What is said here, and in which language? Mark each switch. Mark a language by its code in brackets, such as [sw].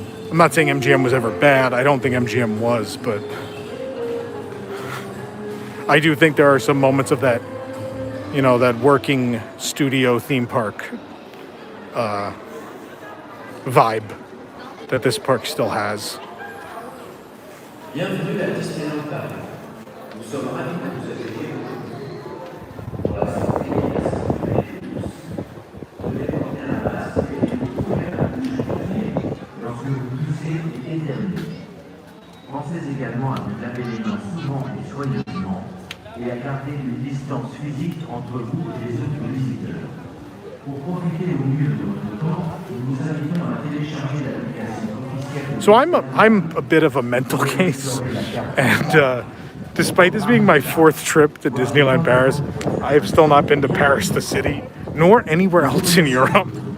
[en] I'm not saying MGM was ever bad. I don't think MGM was, but I do think there are some moments of that, that working studio theme park vibe that this park still has. [fr] Bienvenue à Disneyland Paris. Nous sommes ravis de vous accueillir aujourd'hui. Pour la santé et la sécurité de tous, veuillez porter un masque et vous couvrir la bouche lorsque vous toussez et éternuez. Pensez également à vous laver les mains souvent et soigneusement et à garder une distance physique entre vous et les autres visiteurs. Pour profiter au mieux de votre temps, nous vous invitons à télécharger l'application officielle. [en] So I'm a bit of a mental case, and despite this being my 4th trip to Disneyland Paris, I have still not been to Paris, the city, nor anywhere else in Europe.